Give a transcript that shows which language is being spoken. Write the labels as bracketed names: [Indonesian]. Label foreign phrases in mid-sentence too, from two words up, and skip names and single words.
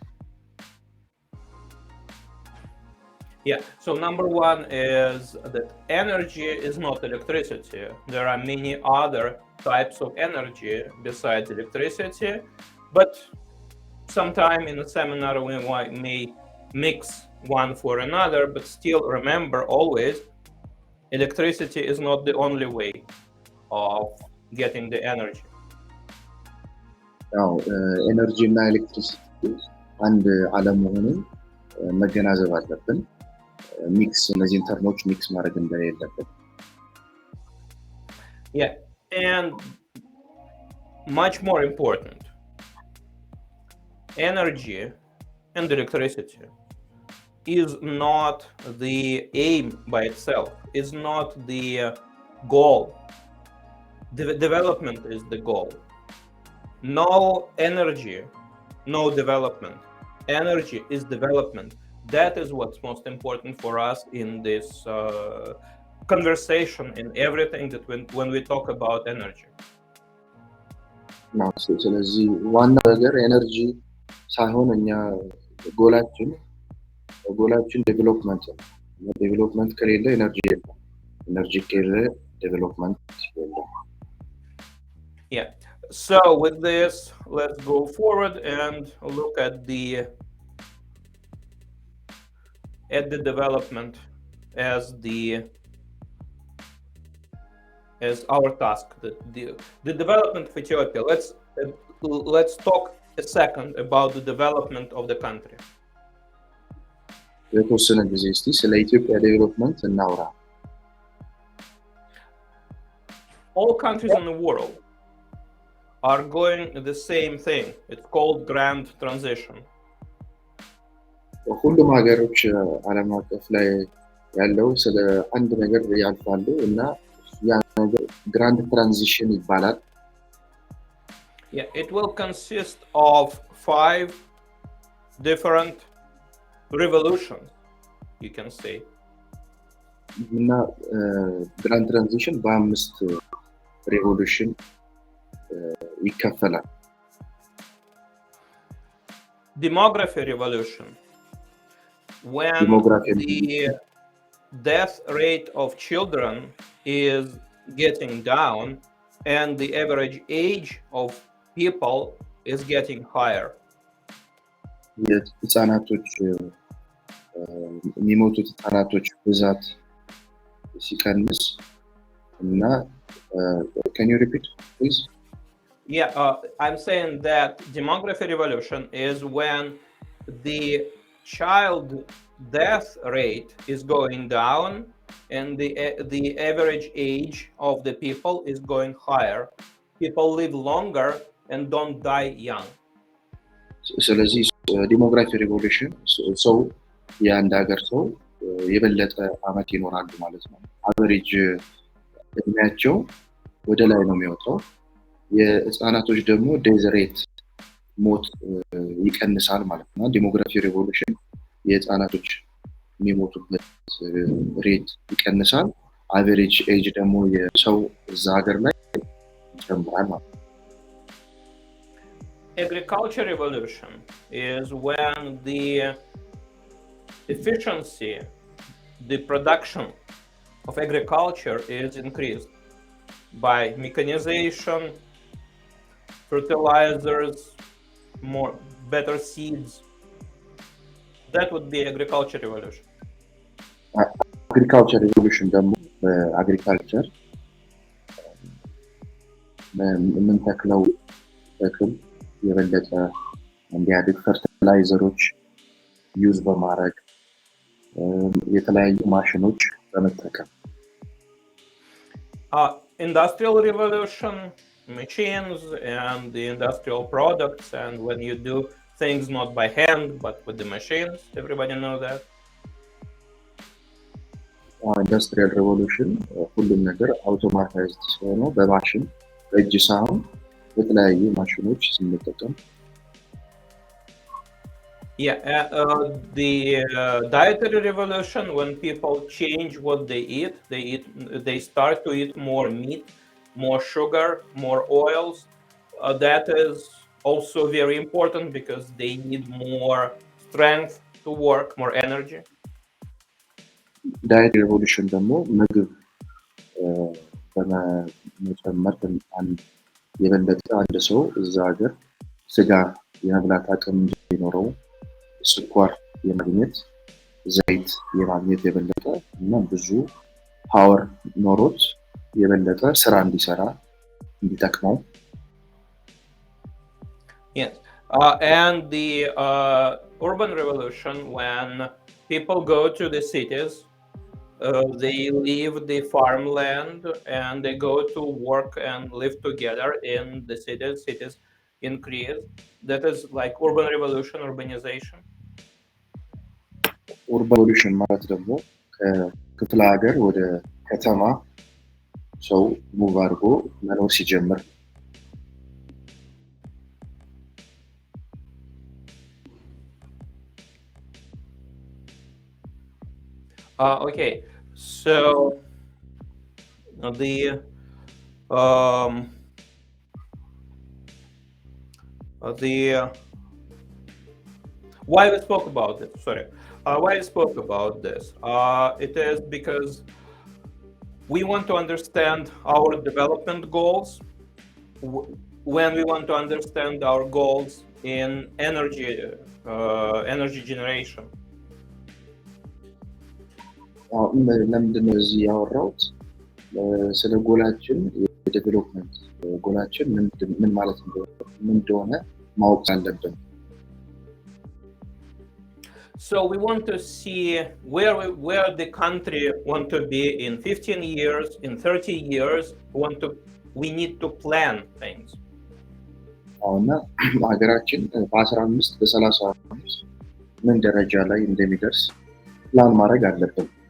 [English] Yeah, so number one is that energy is not electricity. There are many other types of energy besides electricity, but sometime in a seminar we may mix one for another, but still remember always electricity is not the only way of getting the energy. [Amharic] Now, energy እና ኤሌክትሪሲቲ አንድ አለመሆኑን መገናዘብ አለብን። ሚክስ እነዚህን ተርሞች ሚክስ ማድረግ እንደሌለብን። [English] Yeah, and much more important, energy and electricity is not the aim by itself, is not the goal. Development is the goal. No energy, no development. Energy is development. That is what's most important for us in this conversation, in everything that when we talk about energy. [Amharic] ስለዚህ ዋና ነገር ኤነርጂ ሳይሆን እኛ ጎላችን ዴቨሎፕመንት ነው። ዴቨሎፕመንት ከሌለ ኤነርጂ የለም፣ ኤነርጂ ከሌለ ዴቨሎፕመንት የለም። [English] Yeah. So with this, let's go forward and look at the development as our task. The development of Ethiopia. Let's talk a second about the development of the country. [Amharic] የተወሰነ ጊዜ እስቲ ስለ ኢትዮጵያ ዴቨሎፕመንት እናውራ። [English] All countries in the world are going the same thing. It's called grand transition. [Amharic] ሁሉም ሀገሮች ዓለም አቀፍ ላይ ያለው ስለ አንድ ነገር ያልፋሉ እና ያ ነገር [English] grand transition [Amharic] ይባላል። [English] Yeah, it will consist of 5 different revolutions, you can say. [Amharic] እና [English] grand transition [Amharic] በአምስት ሬቮሉሽን ይከፈላል። [English] Demography revolution, when the death rate of children is getting down and the average age of people is getting higher. [Amharic] የህፃናቶች የሚሞቱት ህፃናቶች ብዛት ሲቀንስ እና [English] can you repeat please? Yeah, I'm saying that demography revolution is when the child death rate is going down and the average age of the people is going higher. People live longer and don't die young. [Amharic] ስለዚህ [English] demography revolution [Amharic] ሰው የአንድ ሀገር ሰው የበለጠ አመት ይኖራሉ ማለት ነው። አቨሬጅ እድሜያቸው ወደ ላይ ነው የሚወጣው። የህፃናቶች ደግሞ [English] death rate [Amharic] ሞት ይቀንሳል ማለት ነው። [English] demography revolution [Amharic] የህፃናቶች የሚሞቱበት ሬት ይቀንሳል። [English] average age [Amharic] ደግሞ የሰው እዛ ሀገር ላይ ይጨምራል ማለት ነው። [English] Agriculture revolution is when the efficiency, the production of agriculture is increased by mechanization, fertilizers, better seeds. That would be agriculture revolution. agriculture revolution [Amharic] ደግሞ በአግሪካልቸር የምንተክለው ተክል የበለጠ እንዲያድግ ፈርቲላይዘሮች ዩዝ በማድረግ የተለያዩ ማሽኖች በመጠቀም [English] Industrial revolution, machines and the industrial products, and when you do things not by hand but with the machines, everybody know that. industrial revolution [Amharic] ሁሉም ነገር አውቶማታይዝድ ሲሆኑ በማሽን በእጅ ሳይሆን የተለያዩ ማሽኖች ስንጠቀም [English] the dietary revolution, when people change what they eat, they start to eat more meat, more sugar, more oils. That is also very important because they need more strength to work, more energy. diet revolution [Amharic] ደግሞ ምግብ በመጨመር የበለጠ አንድ ሰው እዛ ሀገር ስጋ የመብላት አቅም እንዲኖረው ስኳር የማግኘት ዘይት የማግኘት የበለጠ እና ብዙ ፓወር ኖሮት የበለጠ ስራ እንዲሰራ እንዲጠቅመው [English] Yes, and the urban revolution, when people go to the cities, they leave the farmland and they go to work and live together in the cities. Cities increase. That is like urban revolution, urbanization. urban revolution [Amharic] ማለት ደግሞ ከክፍለ ሀገር ወደ ከተማ ሰው ሙቭ አድርጎ መኖር ሲጀምር [English] Okay, so the why we spoke about it? Sorry, why we spoke about this? It is because we want to understand our development goals. When we want to understand our goals in energy generation. [Amharic] ለምንድነው እዚህ ያወራሁት ስለ ጎላችን የዴቨሎፕመንት ጎላችን ምን ማለት እንደሆነ ማወቅ አለብን [English] So we want to see where the country want to be in 15 years, in 30 years. We need to plan things. [Amharic] አሁን ሀገራችን በ15 በ30 ምን ደረጃ ላይ እንደሚደርስ ፕላን ማድረግ አለብን